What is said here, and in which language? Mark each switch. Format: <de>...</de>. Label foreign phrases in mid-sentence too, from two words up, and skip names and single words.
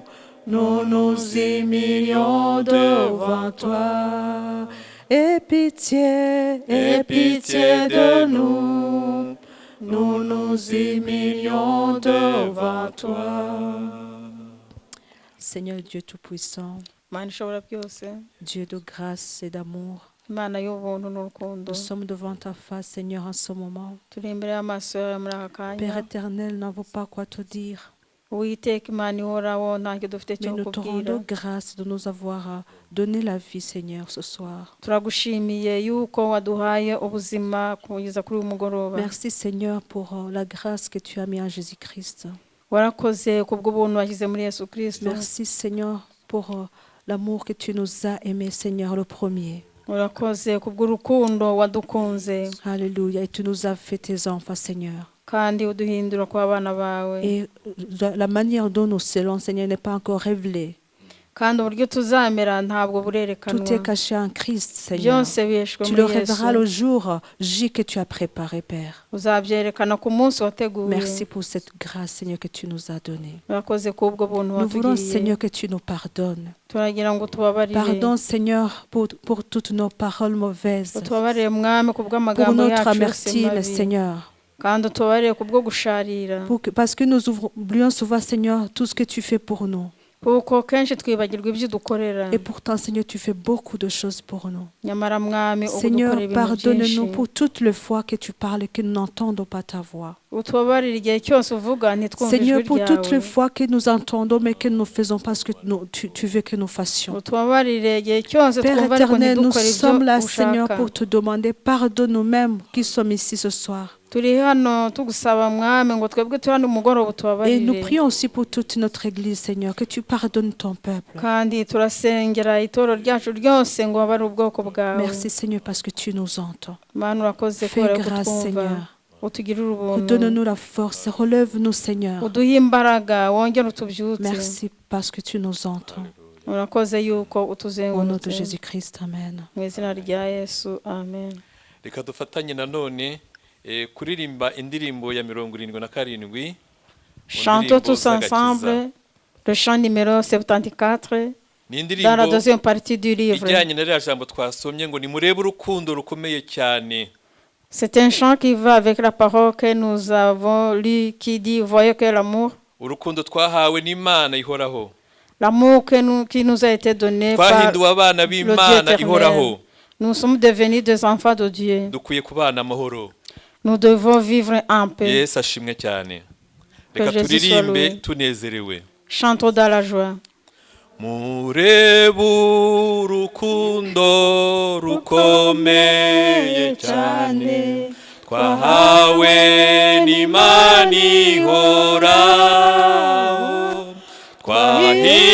<fr>Nous nous humilions devant toi. Et pitié de nous. Nous nous humilions devant toi. Seigneur Dieu Tout-Puissant,</fr> <rw>Mana ishobora byose,</rw> <fr>Dieu de grâce et d'amour,</fr> <rw>Imana y'ubuntu n'urukundo,</rw> <fr>nous sommes devant ta face, Seigneur, en ce moment.</fr> <rw>turi imbere y'amaso yawe muri aka</rw> <fr>Père</fr> <rw>kanya.</rw> <fr>éternel, n'avons pas quoi te dire,</fr> <rw>Uwiteka Imana ihoraho ntacyo dufite</rw> <fr>mais</fr> <rw>cyo</rw> <fr>nous te</fr> <rw>kukubwira.</rw> <fr>rendons grâce de nous avoir donné la vie, Seigneur, ce soir.</fr> <rw>Turagushimiye yuko waduhaye ubuzima kugeza kuri uyu mugoroba.</rw> <fr>Merci, Seigneur, pour la grâce que tu as mis en Jésus-Christ.</fr> <rw>Warakoze kubw'ubuntu washyize muri Yesu Kristo.</rw> <fr>Merci, Seigneur, pour l'amour que tu nous as aimé, Seigneur, le premier.</fr> <rw>Urakoze kubw'urukundo wadukunze</rw> <fr>Alléluia. Et tu nous as fait tes enfants, Seigneur.</fr> <rw>kandi uduhindura kuba abana bawe.</rw> <fr>Et la manière dont nous serons, Seigneur, n'est pas encore révélée.</fr> <rw>Kandi uburyo tuzamera ntabwo</rw> <fr>Tout est</fr> <rw>burerekanwa.</rw> <fr>caché en Christ, Seigneur.</fr> <rw>Byose biheshwe</rw> <fr>Tu le</fr> <rw>muri</rw> <fr>révéleras le</fr> <rw>Yesu.</rw> <fr>jour J que tu as préparé, Père.</fr> <rw>Uzabyerekana ku munsi wateguye.</rw> <fr>Merci pour cette grâce, Seigneur, que tu nous as donnée.</fr> <rw>Urakoze kubwo buntu</rw> <fr>Nous voulons,</fr> <rw>watugiriye.</rw> <fr>Seigneur, que tu nous pardonnes.</fr> <rw>Turagira ngo tubabarire.</rw> <fr>Pardon, Seigneur, pour toutes nos paroles mauvaises,</fr> <rw>Utubabarire mwami</rw> <fr>pour</fr> <rw>kubw'amagambo</rw> <fr>notre</fr> <rw>yacu yose</rw> <fr>amertume,</fr> <rw>mabi.</rw> <fr>Seigneur.</fr> <rw>Kandi utubabarire kubwo gusharira.</rw> <fr>Parce que nous oublions souvent, Seigneur, tout ce que tu fais pour nous.</fr> <rw>Kuko kenshi twibagirwa ibyo udukorera.</rw> <fr>Et pourtant, Seigneur, tu fais beaucoup de choses pour nous.</fr> <rw>Nyamara mwami</rw> <fr>Seigneur,</fr> <rw>udukorera ibintu</rw> <fr>pardonne-nous</fr> <rw>byinshi.</rw> <fr>pour toutes les fois que tu parles et que nous n'entendons pas ta voix.</fr> <rw>Utubabarire igihe cyose uvuga ntitwumve</rw> <fr>Seigneur,</fr> <rw>ijwi</rw> <fr>pour toutes les</fr> <rw>ryawe.</rw> <fr>fois que nous entendons mais que nous ne faisons pas ce que tu veux que nous fassions.</fr> <rw>Utubabarire igihe cyose</rw> <fr>Père</fr> <rw>twumva ariko</rw> <fr>éternel, nous</fr> <rw>ntidukore</rw> <fr>sommes là,</fr> <rw>ibyo</rw> <fr>Seigneur,</fr> <rw>ushaka.</rw> <fr>pour te demander, pardonne-nous même qui sommes ici ce soir.</fr> <rw>Turi hano tugusaba mwami ngo twebwe turi hano umugoroba</rw> <fr>Et</fr> <rw>utubabarire.</rw> <fr>nous prions aussi pour toute notre Église, Seigneur, que tu pardonnes ton peuple.</fr> <rw>Kandi turasengera itoro ryacu ryose ngo babare ubwoko bwawe.</rw> <fr>Merci, Seigneur, parce que tu nous entends.</fr> <rw>Mana urakoze</rw> <fr>Fais</fr> <rw>kubera ko</rw> <fr>grâce,</fr> <rw>twumva.</rw> <fr>Seigneur.</fr> <rw>Utugirire ubuntu.</rw> <fr>Donne-nous la force, relève-nous, Seigneur.</fr> <rw>Uduhe imbaraga wongere utubyutse.</rw> <fr>Merci parce que tu nous entends.</fr> <rw>Urakoze yuko</rw> <fr>Au nom de utuzengurutse. Jésus-Christ, Amen.</fr> <rw>Mu izina rya Yesu, amen. reka dufatanye nanone kuririmba indirimbo ya 77.</rw> <fr>Chantons tous ensemble le chant numéro 74</fr> <rw>ni</rw> <fr>dans la</fr> <rw>indirimbo</rw> <fr>deuxième partie du livre.</fr> <rw>ijyanye na rya jambo twasomye ngo nimurebe urukundo rukomeye cyane.</rw> <fr>C'est un chant qui va avec la parole que nous avons lu qui dit voyez que l'amour,</fr> <rw>urukundo twahawe n'Imana ihoraho,</rw> <fr>l'amour qui nous a été donné par</fr> <rw>twahinduwe abana</rw> <fr>le Dieu</fr> <rw>b'Imana ihoraho.</rw> <fr>éternel. Nous sommes devenus des enfants de Dieu.</fr> <rw>Dukwiye kubana amahoro.</rw> <fr>Nous devons vivre en paix.</fr> <rw>Yesu ashimwe cyane.</rw> <fr>Que</fr> <rw>Reka</rw> <fr>Jésus soit</fr> <rw>turirimbe</rw> <fr>loué.</fr> <rw>tunezerewe.</rw> <fr>Chantons dans la joie.</fr> <rw>Murebe urukundo rukomeye cyane twahawe n'Imana ihoraho, twahinduwe</rw>